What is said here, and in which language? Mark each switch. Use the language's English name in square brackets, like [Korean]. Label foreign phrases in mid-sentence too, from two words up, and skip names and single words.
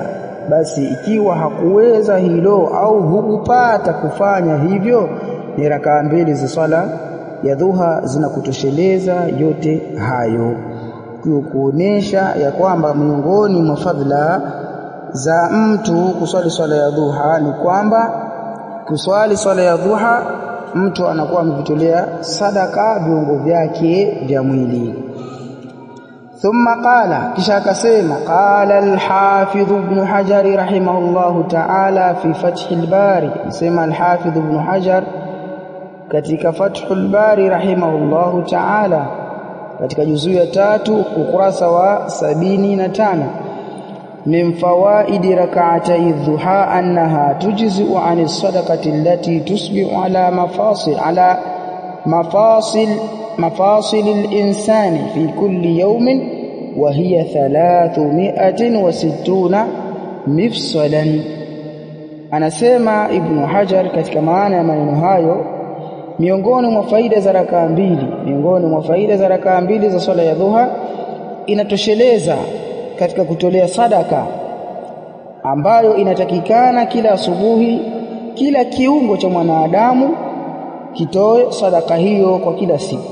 [Swahili] Basi ikiwa hakuweza hilo au hukupata kufanya hivyo, ni rakaa 2 za swala ya dhuha zinakutosheleza yote hayo, kuonesha ya kwamba miongoni mwa fadhila za mtu kuswali swala ya dhuha ni kwamba kuswali swala ya dhuha mtu anakuwa amevitolea sadaka viungo vyake vya mwili. [Arabic] ثم قال, [Swahili] kisha akasema, [Arabic] قال الحافظ ابن حجر رحمه الله تعالى في فتح al-Bari, [Swahili] sema al-Hafidh Ibn Hajar katika Fath al-Bari [Arabic] رحمه الله تعالى [Swahili] katika juzuu ya 3 ukurasa wa 75, [Arabic] من فوائد ركعتي الضحى أنها تجزئ عن الصدقة التي تصبح على مفاصل الإنسان في كل يوم وهي 360 مفصلا. [Swahili] Anasema Ibn Hajar katika maana ya maneno hayo, miongoni mwa faida za rakaa 2 za swala ya dhuha inatosheleza katika kutolea sadaka ambayo inatakikana kila asubuhi, kila kiungo cha mwanadamu kitoe sadaka hiyo kwa kila siku.